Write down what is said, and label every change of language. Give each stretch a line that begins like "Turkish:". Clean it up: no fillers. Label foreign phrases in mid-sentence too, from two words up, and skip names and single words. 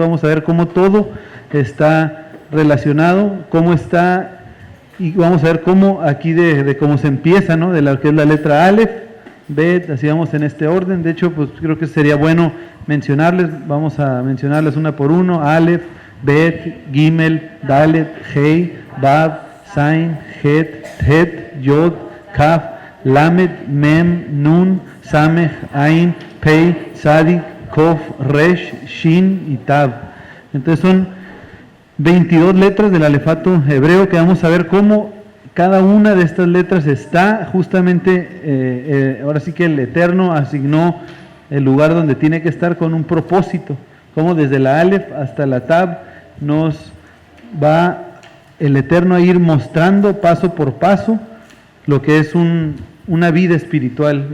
Spanish: Vamos a ver cómo todo está relacionado, cómo está, y vamos a ver cómo aquí de cómo se empieza, ¿no? De lo que es la letra Aleph, Bet, así vamos en este orden. De hecho, pues creo que sería bueno mencionarles, vamos a mencionarles una por uno:
Hebrew: אלף בית גימל דלת הא וו זין חית חית יוד כף למד מם נון סמך עין פא צדי קוף ריש, Shin y Tab.
Spanish: Entonces son 22 letras del alefato hebreo que vamos a ver cómo cada una de estas letras está justamente, ahora sí que el Eterno asignó el lugar donde tiene que estar con un propósito, como desde la Aleph hasta la Tab nos va el Eterno a ir mostrando paso por paso lo que es una vida espiritual.